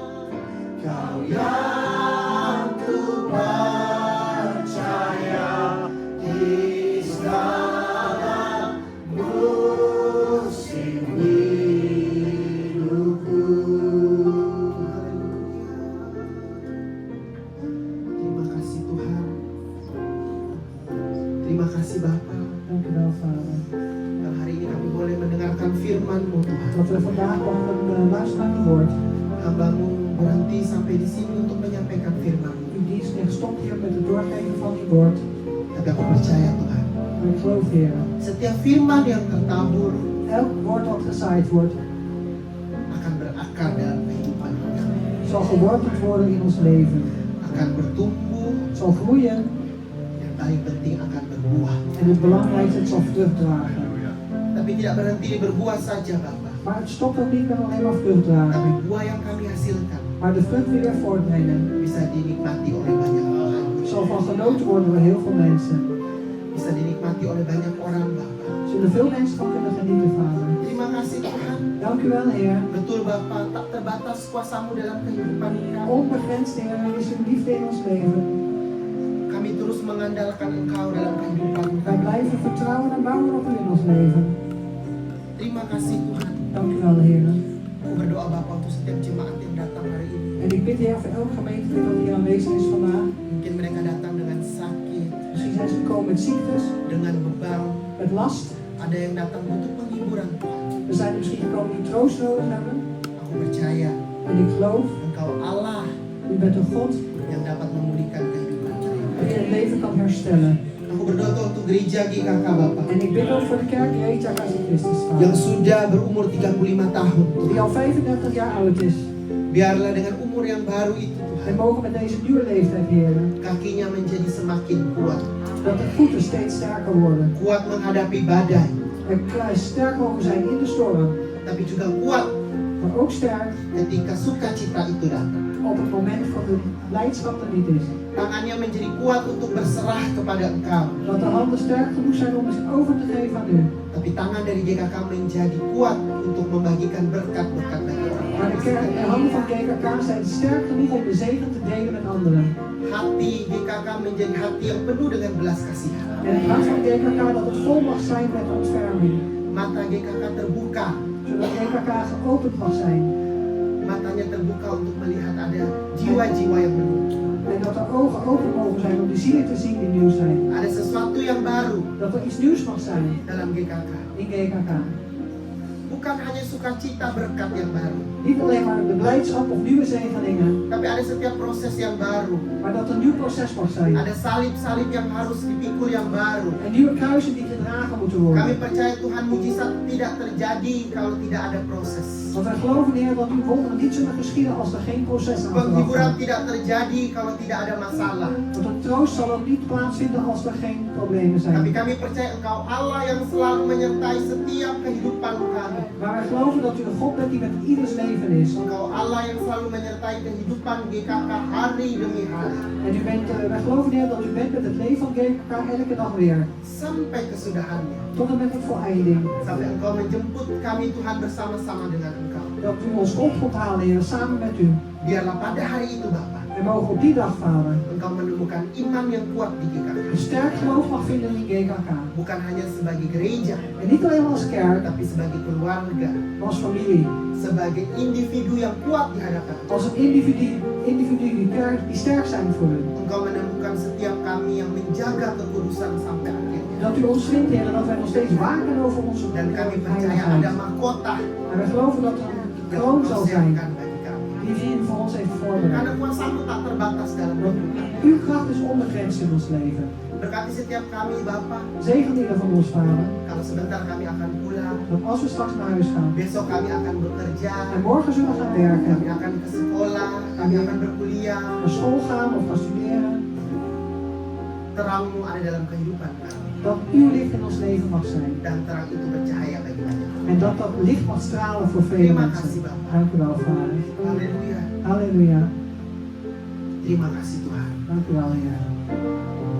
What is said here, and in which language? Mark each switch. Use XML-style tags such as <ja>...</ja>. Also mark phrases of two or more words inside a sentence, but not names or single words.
<id>Kau yang ku percaya di segala musim hidupku. Terima kasih Tuhan. Terima kasih Bapa.</id> <nl>Dank u wel, Vader.</nl> <id>Dan hari ini kami boleh mendengarkan firman-Mu Tuhan.</id> <nl>Dat we vandaag mogen luisteren naar uw woord.</nl> <id>Hamba-Mu berhenti sampai di sini untuk menyampaikan firman-Mu.</id> <nl>Uw dienst ligt stopt hier met het doorgeven van uw woord.</nl> <id>Tapi aku percaya Tuhan,</id> <nl>Maar ik geloof, Heer,</nl> <id>setiap firman yang tertabur</id> <nl>elk woord dat gezaaid wordt,</nl> <id>akan berakar dalam kehidupan kami.</id> <nl>zal geworteld worden in ons leven.</nl> <id>Akan bertumbuh,</id> <nl>Zal groeien</nl> <id>yang paling penting akan berbuah.</id> <nl>en het belangrijkste, het zal vrucht dragen.</nl> <id>Tapi tidak berhenti berbuah saja Bapa.</id> <nl>Maar het stopt ook niet met alleen maar vrucht dragen.</nl> <id>Tapi buah yang kami hasilkan</id> <nl>Maar de vrucht die we voortbrengen,</nl> <id>bisa dinikmati oleh banyak orang.</id> <nl>zal van genoten worden door heel veel mensen.</nl> <id>Bisa dinikmati oleh banyak orang Bapa.</id> <nl>Zullen veel mensen van kunnen genieten, Vader.</nl> <id>Terima kasih Tuhan.</id> <nl>Dank u wel, Heer.</nl> <id>Betul Bapa, tak terbatas kuasa-Mu dalam kehidupan kami.</id> <nl>Onbegrensd, Heer, er is uw liefde in ons leven.</nl> <id>Kami terus mengandalkan Engkau dalam kehidupan</id> <nl>Wij</nl> <id>kami.</id> <nl>blijven vertrouwen en bouwen op u in ons leven.</nl> <id>Terima kasih Tuhan.</id> <nl>Dank u wel, Heer.</nl> <id>Aku berdoa Bapa untuk setiap jemaat yang datang hari ini.</id> <nl>En ik bid, Heer, voor elke gemeente dat hier aanwezig is vandaag.</nl> <id>Mungkin mereka datang dengan sakit,</id> <nl>Misschien zijn ze gekomen met ziektes,</nl> <id>dengan beban.</id> <nl>met last.</nl> <id>Ada yang datang butuh penghiburan Tuhan.</id> <nl>We zijn er misschien gekomen die troost nodig hebben.</nl> <id>Aku percaya</id> <nl>En ik geloof,</nl> <id>Engkau Allah</id> <nl>u bent een God</nl> <id>yang dapat memulihkan kehidupan mereka.</id> <nl>die het leven kan herstellen.</nl> <id>Aku berdoa Tuhan untuk gereja GKK Bapak</id> <nl>En ik bid ook voor de kerk Gereja Kasih Christus,</nl> <id>yang</id> <nl>Vader.</nl> <id>sudah berumur 35 tahun</id> <nl>Die</nl> <id>Tuhan.</id> <nl>al 35 jaar oud is.</nl> <id>Biarlah dengan umur yang baru itu Tuhan,</id> <nl>En mogen met deze nieuwe leeftijd, Heer,</nl> <id>kakinya menjadi semakin kuat.</id> <nl>dat de voeten steeds sterker worden.</nl> <id>Kuat menghadapi badai,</id> <nl>En sterk mogen zijn in de storm.</nl> <id>tapi juga kuat</id> <nl>Maar ook sterk</nl> <id>ketika sukacita itu datang.</id> <nl>op het moment van de blijdschap er niet is.</nl> <id>Tangannya menjadi kuat untuk berserah kepada Engkau.</id> <nl>Dat de handen sterk genoeg zijn om zich over te geven aan u.</nl> <id>Tapi tangan dari GKK menjadi kuat untuk membagikan berkat-berkat bagi orang</id> <nl>Maar de handen van GKK zijn sterk genoeg om de zegen te delen met anderen.</nl> <id>Hati GKK menjadi hati yang penuh dengan belas kasihan.</id> <nl>En het hart van GKK dat het vol mag zijn met ontferming.</nl> <id>Mata GKK terbuka,</id> <nl>Zodat GKK geopend mag zijn.</nl> <id>matanya terbuka untuk melihat ada jiwa-jiwa yang menunggu.</id> <nl>En dat de ogen open mogen zijn om de zielen te zien die nieuw zijn.</nl> <id>Ada sesuatu yang baru</id> <nl>Dat er iets nieuws mag zijn</nl> <id>dalam GKK.</id> <nl>in GKK.</nl> <id>Bukan hanya sukacita berkat yang baru,</id> <nl>Niet alleen maar de blijdschap of nieuwe zegeningen.</nl> <id>tapi ada setiap proses yang baru.</id> <nl>Maar dat er een nieuw proces mag zijn.</nl> <id>Ada salib-salib yang harus dipikul yang baru.</id> <nl>En nieuwe kruisen die gedragen moeten</nl> <id>Kami</id> <nl>worden.</nl> <id>percaya Tuhan mujizat tidak terjadi kalau tidak ada proses.</id> <nl>Want wij geloven, Heer, dat uw wonderen niet zullen geschieden als er geen proces aan vooraf</nl> <id>Penghiburan</id> <nl>gaat.</nl> <id>tidak terjadi kalau tidak ada masalah.</id> <nl>Want een troost zal ook niet plaatsvinden als er geen problemen</nl> <id>Tapi</id> <nl>zijn.</nl> <id>kami percaya Engkau Allah yang selalu menyertai setiap kehidupan kami.</id> <nl>Maar wij geloven dat u een God bent die met ieders leven is.</nl> <id>Engkau Allah yang selalu menyertai kehidupan GKK hari demi hari.</id> <nl>En wij geloven, Heer, dat u bent met het leven van GKK elke dag weer.</nl> <id>Sampai kesudahannya.</id> <nl>Tot en met de voleinding.</nl> <id>Sampai Engkau menjemput kami Tuhan bersama-sama dengan Engkau.</id> <nl>Dat u ons op komt halen, Heer, samen met u.</nl> <id>Biarlah pada hari itu Bapa,</id> <nl>En mogen op die dag, Vader,</nl> <id>Engkau menemukan iman yang kuat di GKK.</id> <nl>een sterk geloof mag vinden in GKK.</nl> <id>Bukan hanya sebagai gereja,</id> <nl>En niet alleen maar als kerk,</nl> <id>tapi sebagai keluarga.</id> <nl>maar als familie.</nl> <id>Sebagai individu yang kuat di hadapan.</id> <nl>Als een individu die sterk zijn voor u.</nl> <id>Engkau menemukan setiap kami yang menjaga kekudusan sampai akhirnya.</id> <nl>Dat u ons vindt, Heer, dat wij nog steeds waken over onze</nl> <id>Dan kami percaya ada</id> <nl>heiligheid.</nl> <id>mahkota</id> <nl>En wij geloven dat er een</nl> <id>yang</id> <nl>kroon</nl> <id>Engkau</id> <nl>zal zijn</nl> <id>siapkan bagi kami.</id> <nl>die u voor ons heeft</nl> <id>Karena</id> <nl>voorbereid.</nl> <id>kuasamu tak terbatas dalam</id> <nl>Want</nl> <id>hidup kami.</id> <nl>uw kracht is onbegrensd in ons leven.</nl> <id>Berkati setiap kami Bapa.</id> <nl>Zegen ieder van ons, Vader.</nl> <id>Kalau sebentar kami akan pulang.</id> <nl>Dat als we straks naar huis gaan</nl> <id>Besok kami akan bekerja.</id> <nl>en morgen zullen gaan werken,</nl> <id>Kami akan ke sekolah. Kami akan berkuliah.</id> <nl>naar school gaan of gaan studeren,</nl> <id>Terangmu ada dalam kehidupan kami.</id> <nl>dat uw licht in ons leven mag zijn.</nl> <id>Dan terang itu bercahaya bagi banyak.</id> <nl>En dat dat licht mag stralen voor vele</nl> <id>Terima</id> <nl>mensen.</nl> <id>kasih Bapak.</id> <nl>Dank u wel, Vader.</nl> <id>Haleluya.</id> <nl>Halleluja.</nl> <id>Terima kasih Tuhan.</id> <nl>Dank u wel, Heer.</nl>